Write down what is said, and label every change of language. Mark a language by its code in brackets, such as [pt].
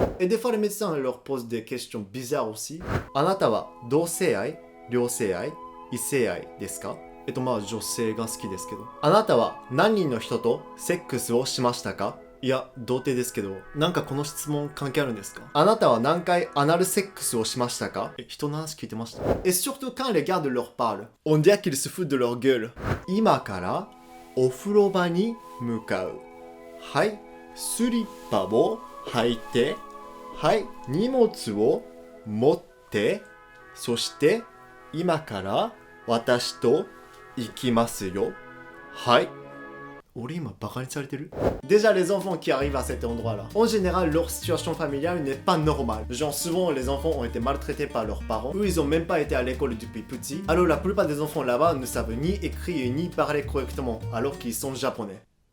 [fr] Et des fois les médecins leur posent des questions bizarres aussi. [ja] あなたは同性愛、両性愛、異性愛ですか? まあ女性が好きですけど。あなたは何人の人とセックスをしましたか? いや、童貞ですけど。なんかこの質問関係あるんですか? あなたは何回アナルセックスをしましたか? 人の話聞いてました? [fr] Et surtout quand les gardes leur parlent, on dirait qu'ils se foutent de leur gueule. [ja] 今からお風呂場に向かう。はい。スリッパを履いて、はい、荷物を持って、そして今から私と行きますよ。はい。俺今バカにされてる? [fr] Déjà les enfants qui arrivent à cet endroit-là, en général leur situation familiale n'est pas normale. Genre souvent les enfants ont été maltraités par leurs parents ou ils ont même pas été à l'école depuis petit. Alors la plupart des enfants là-bas ne savent ni écrire ni parler correctement alors qu'ils sont japonais.